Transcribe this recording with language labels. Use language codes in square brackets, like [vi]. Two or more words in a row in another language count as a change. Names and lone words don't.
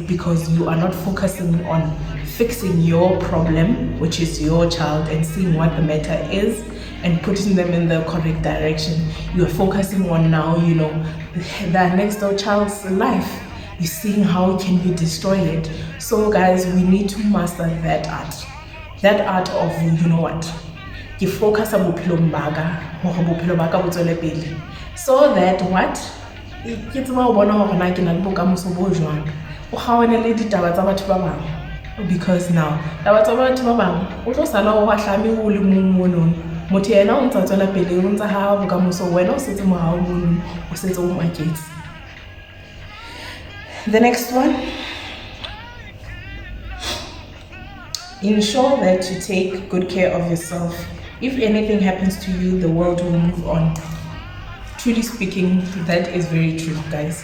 [en] Because you are not focusing on fixing your problem, which is your child, and seeing what the matter is and putting them in the correct direction. You are focusing on now, you know, the next door child's life. You're seeing how can you destroy it. So guys, we need to master that art of, you know what, ke focus a [st] bophelong baka hore bophelo baka bo tswele pele, [en] so that what [st] ke tseba ho bona hore na ke na le bokamoso bo jwang, o kgawane le ditaba tsa batho ba bang. [en] Because now [st] taba tsa batho ba bang o tlo sala o bahlame o le mong mono, motho yena o ntsa tswela pele o ntsa ha bokamoso, wena o setse morao mono o setse o maketse. [en] The next one, ensure that you take good care of yourself. If anything happens to you, the world will move on. Truly speaking, that is very true, guys.